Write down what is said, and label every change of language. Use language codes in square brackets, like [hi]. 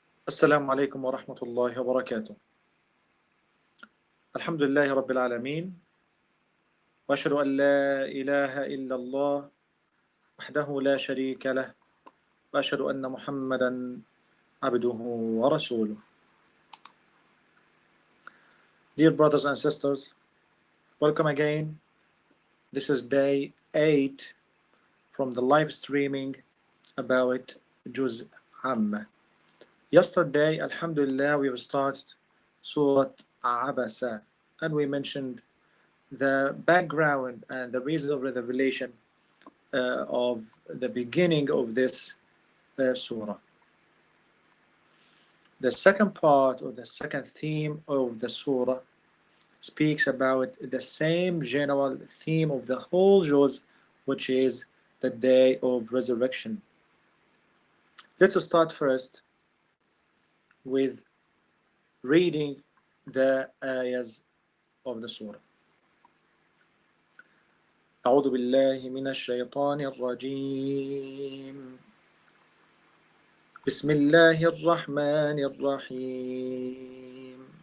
[ar] السلام عليكم ورحمة الله وبركاته. الحمد لله رب العالمين، وأشهد أن لا إله إلا الله وحده لا شريك له، وأشهد أن محمدا عبده ورسوله. [en] Dear brothers and sisters, welcome again. This is day 8 from the live streaming about Juz Amma. Yesterday, Alhamdulillah, we started Surah Abasa, and we mentioned the background and the reason of the revelation of the beginning of this surah. The second part, or the second theme of the surah, speaks about the same general theme of the whole juz, which is the day of resurrection. Let's start first with reading the ayahs of the surah. [ar] أعوذ بالله من الشيطان الرجيم. بسم الله الرحمن الرحيم.